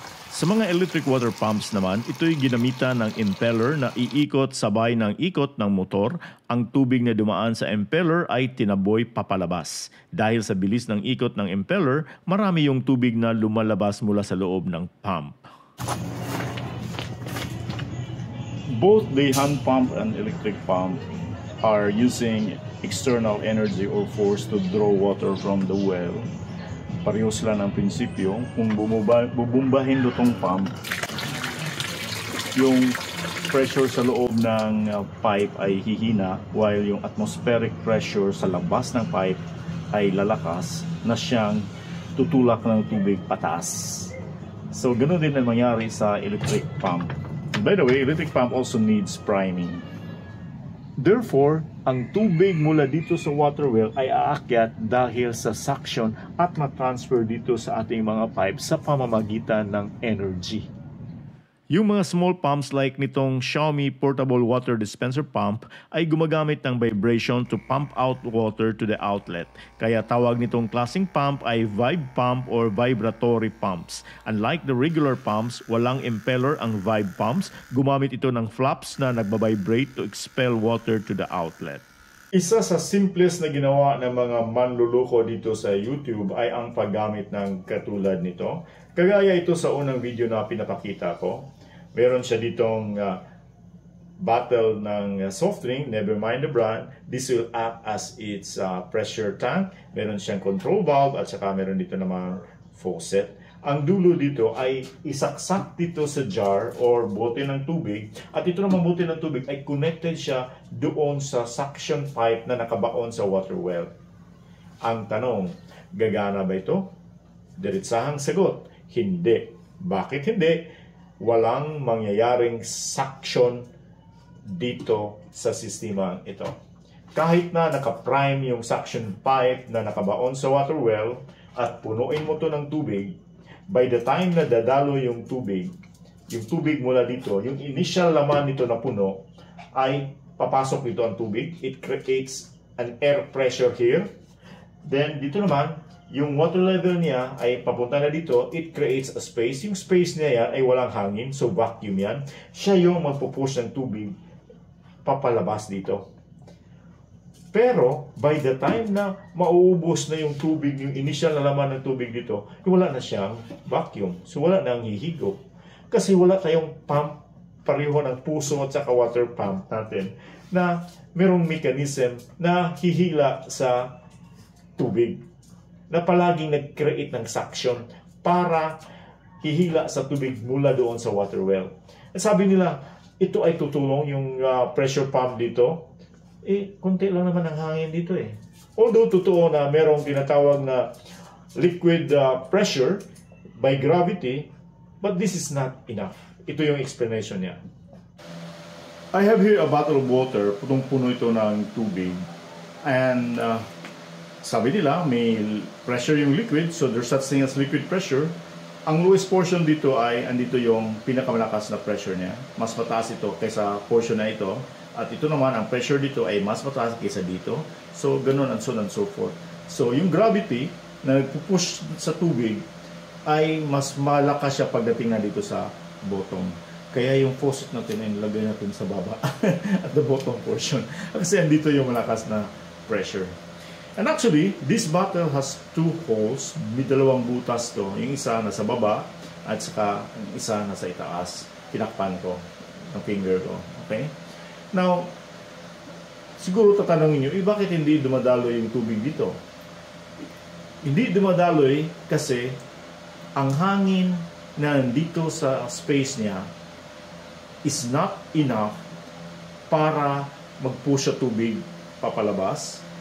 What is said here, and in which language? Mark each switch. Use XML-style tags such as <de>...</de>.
<tl>Sa mga electric water pumps naman, ito'y ginamitan ng impeller na iikot sabay ng ikot ng motor. Ang tubig na dumaan sa impeller ay tinaboy papalabas. Dahil sa bilis ng ikot ng impeller, marami yung tubig na lumalabas mula sa loob ng pump.</tl> <en>Both the hand pump and electric pump are using external energy or force to draw water from the well.</en> <tl>Pareho sila ng prinsipyo. Kung bubumbahin do tong pump, yung pressure sa loob ng pipe ay hihina while yung atmospheric pressure sa labas ng pipe ay lalakas na siyang tutulak ng tubig pataas. So, ganun din ang mangyari sa electric pump.</tl> <en>By the way, electric pump also needs priming.</en> <tl>Therefore, ang tubig mula dito sa water well ay aakyat dahil sa suction at ma-transfer dito sa ating mga pipes sa pamamagitan ng energy. Yung mga small pumps like nitong Xiaomi portable water dispenser pump ay gumagamit ng vibration</tl> <en>to pump out water to the outlet.</en> <tl>Kaya tawag nitong klaseng pump ay vibe pump or vibratory pumps.</tl> <en>Unlike the regular pumps, walang impeller ang vibe pumps.</en> <tl>Gumamit ito ng flaps na nagbabibrate</tl> <en>to expel water to the outlet.</en> <tl>Isa sa simplest na ginawa ng mga manluloko dito sa YouTube ay ang paggamit ng katulad nito. Kagaya ito sa unang video na pinapakita ko. Meron siya ditong bottle ng soft drink,</tl> <en>never mind the brand. This will act as its pressure tank.</en> <tl>Meron siyang control valve at saka meron dito namang faucet. Ang dulo dito ay isaksak dito sa jar or bote ng tubig. At ito namang bote ng tubig ay connected siya doon sa suction pipe na nakabaon sa water well. Ang tanong, gagana ba ito? Diretsahang sagot, hindi. Bakit hindi? Walang mangyayaring suction dito sa sistema ito. Kahit na naka-prime yung suction pipe na nakabaon sa water well at punuin mo to ng tubig, by the time na dadalo yung tubig mula dito, yung initial laman nito na puno, ay papasok dito ang tubig.</tl> <en>It creates an air pressure here.</en> <tl>Then dito naman, yung water level niya ay papunta na dito,</tl> <en>it creates a space.</en> <tl>Yung space niya yan ay walang hangin, so vacuum yan. Siya yung magpupush ng tubig papalabas dito. Pero, by the time na mauubos na yung tubig, yung initial na laman ng tubig dito, wala na siyang vacuum. So, wala nang hihigop. Kasi wala tayong pump, pareho ng puso at saka water pump natin, na merong mechanism na hihila sa tubig, na palaging nag-create ng suction para hihila sa tubig mula doon sa water well. At sabi nila, ito ay tutulong yung pressure pump dito. Konti lang naman ang hangin dito eh.</tl> <en>Although</en> <tl>totoo na merong tinatawag na</tl> <en>liquid pressure by gravity, but this is not enough.</en> <tl>Ito yung explanation niya.</tl> <en>I have here a bottle of water,</en> <tl>punong-puno ito ng tubig.</tl> <en>And</en> <tl>sabi nila,</tl> <en>may pressure yung liquid, so there's such thing as liquid pressure.</en> <tl>Ang lowest portion dito ay, andito yung pinakamalakas na pressure niya. Mas mataas ito kaysa portion na ito. At ito naman, ang pressure dito ay mas mataas kaysa dito. So, ganun and so on and so forth. So, yung gravity na nagpupush sa tubig ay mas malakas siya pagdating na dito sa bottom. Kaya yung faucet natin ay nilagay natin sa baba</tl> <en>at the bottom portion.</en> <tl>Kasi andito yung malakas na pressure.</tl> <en>And actually, this bottle has two holes.</en> <tl>May dalawang butas to. Yung isa nasa baba at saka yung isa nasa itaas. Tinakpan ko ng finger ko. Okay? Now, siguro tatanungin nyo, bakit hindi dumadaloy yung tubig dito? Hindi dumadaloy kasi ang hangin na nandito sa space niya</tl> <en>is not enough</en> <tl>para mag-push sa tubig papalabas.</tl>